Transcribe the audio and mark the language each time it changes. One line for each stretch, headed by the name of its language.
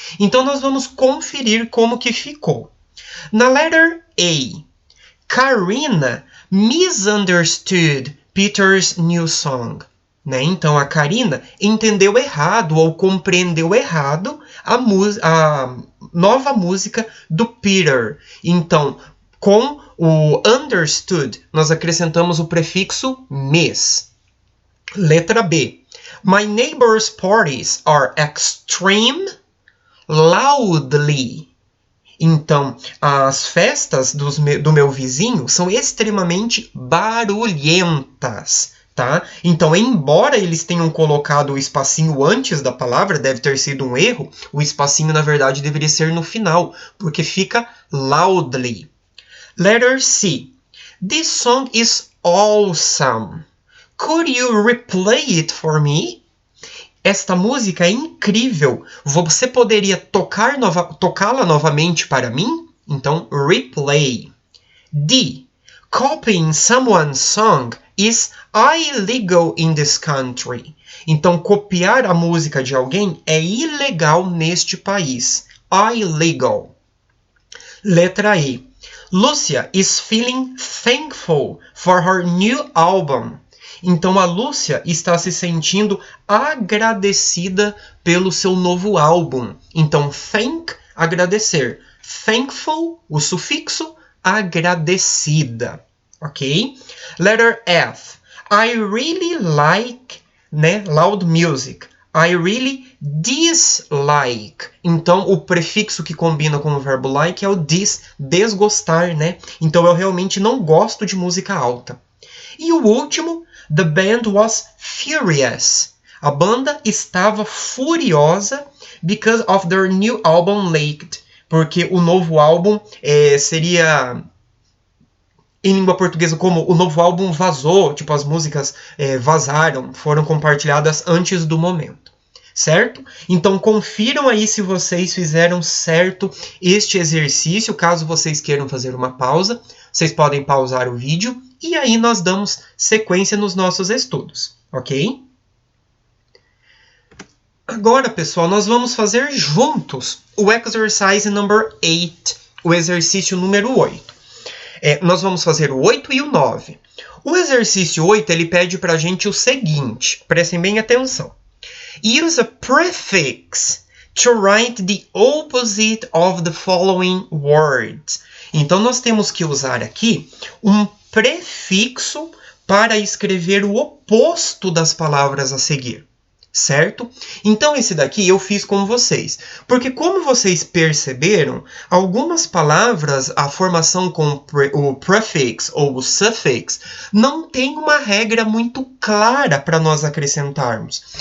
Portuguese: Então, nós vamos conferir como que ficou. Na
English: letter A, Karina misunderstood Peter's new song.
Portuguese: Né? Então, a Karina entendeu errado ou compreendeu errado a nova música do Peter. Então, com o understood, nós acrescentamos o prefixo miss. Letra B.
English: My neighbor's parties are extreme loudly.
Portuguese: Então, as festas do meu vizinho são extremamente barulhentas. Tá? Então, embora eles tenham colocado o espacinho antes da palavra, deve ter sido um erro, o espacinho, na verdade, deveria ser no final, porque fica loudly.
English: Letter C. This song is awesome. Could you replay it for me?
Portuguese: Esta música é incrível. Você poderia tocá-la novamente para mim? Então, replay. D.
English: Copying someone's song is illegal in this country.
Portuguese: Então, copiar a música de alguém é ilegal neste país. Illegal. Letra E.
English: Lucia is feeling thankful for her new album.
Portuguese: Então, a Lúcia está se sentindo agradecida pelo seu novo álbum. Então, thank, agradecer. Thankful, o sufixo, agradecida. Ok? Letter F.
English: I really like, né, loud music. I really dislike.
Portuguese: Então, o prefixo que combina com o verbo like é o desgostar, né? Então, eu realmente não gosto de música alta. E o último,
English: the band was furious.
Portuguese: A banda estava furiosa
English: because of their new album leaked.
Portuguese: Porque o novo álbum seria, em língua portuguesa, como o novo álbum vazou, tipo as músicas vazaram, foram compartilhadas antes do momento. Certo? Então, confiram aí se vocês fizeram certo este exercício. Caso vocês queiram fazer uma pausa, vocês podem pausar o vídeo e aí nós damos sequência nos nossos estudos, ok? Agora, pessoal, nós vamos fazer juntos o
English: exercise number 8,
Portuguese: o exercício número 8. Nós vamos fazer o 8 e o 9. O exercício 8, ele pede para a gente o seguinte, prestem bem atenção.
English: Use a prefix to write the opposite of the following words.
Portuguese: Então, nós temos que usar aqui um prefixo para escrever o oposto das palavras a seguir. Certo? Então, esse daqui eu fiz com vocês. Porque, como vocês perceberam, algumas palavras, a formação com o prefix ou o suffix, não tem uma regra muito clara para nós acrescentarmos.